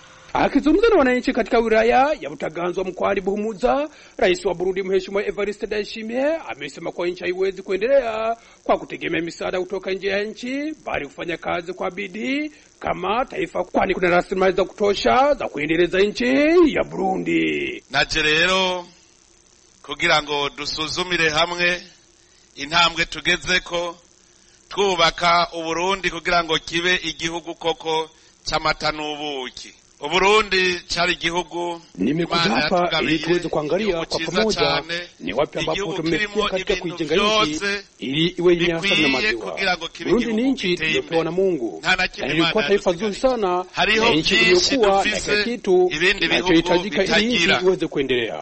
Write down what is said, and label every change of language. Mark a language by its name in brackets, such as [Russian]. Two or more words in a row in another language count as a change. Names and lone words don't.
[Swahili] Akizungumza na wananchi katika wilaya ya Butaganzwa mkoani Buhumuza, Rais wa Burundi Mheshimiwa Evariste Ndayishimiye amesema kwa nchi haiwezi kuendelea kwa kutegemea misaada kutoka nje ya nchi, bali kufanya kazi kwa bidii kama taifa, kwani kuna rasilimali za kutosha za kuendeleza nchi ya Burundi. [Rundi] Naje rero kugira ngo dusuzumire hamwe intambwe tugezeko twubaka uburundi kugira ngo kibe igihugu koko c'amata n'ubuki. Uburundi chari gihugu, [Swahili] nimekuja hapa ili tuweze kuangalia kwa pamoja ni wapi ambapo tumefikia katika kuijenga nchi ili iwe yenye asili na maziwa. Burundi ni nchi iliyopewa na Mungu na ilikuwa taifa zuri sana, na nchi iliyokuwa na kila kitu kinachohitajika ili nchi iweze kuendelea.